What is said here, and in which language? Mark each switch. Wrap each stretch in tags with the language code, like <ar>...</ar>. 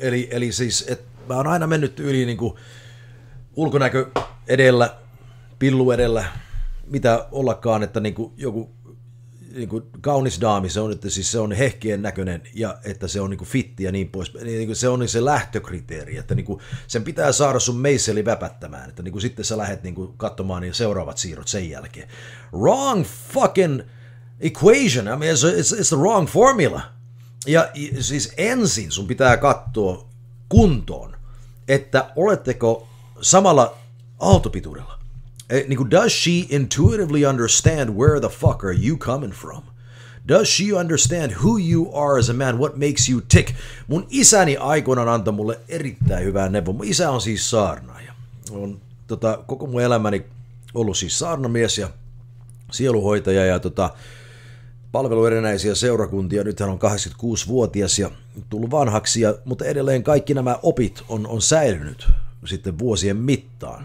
<fi>Eli siis, että mä oon aina mennyt yli niinku ulkonäkö edellä, pillu edellä, mitä ollakaan, että niinku joku niinku kaunis daami, se on, että siis se on hehkien näköinen ja että se on niinku fitti ja niin pois. Niinku se on se lähtökriteeri, että niinku sen pitää saada sun meisseli väpättämään, että niinku sitten sä lähdet niinku katsomaan niin seuraavat siirrot sen jälkeen.</fi> <en>Wrong fucking equation. I mean, it's the wrong formula.</en> <fi>Ja siis ensin sun pitää katsoa kuntoon, että oletteko samalla aaltopituudella. Niin kuin,</fi> <en>does she intuitively understand where the fuck are you coming from? Does she understand who you are as a man? What makes you tick?</en> <fi>Mun isäni aikoinaan antoi mulle erittäin hyvää neuvoa. Mun isä on siis saarnaaja. On koko mun elämäni ollut siis saarnamies ja sieluhoitaja ja palvelu erinäisiä seurakuntia. Nyt hän on 86-vuotias ja tullut vanhaksi, mutta edelleen kaikki nämä opit on säilynyt sitten vuosien mittaan.</fi>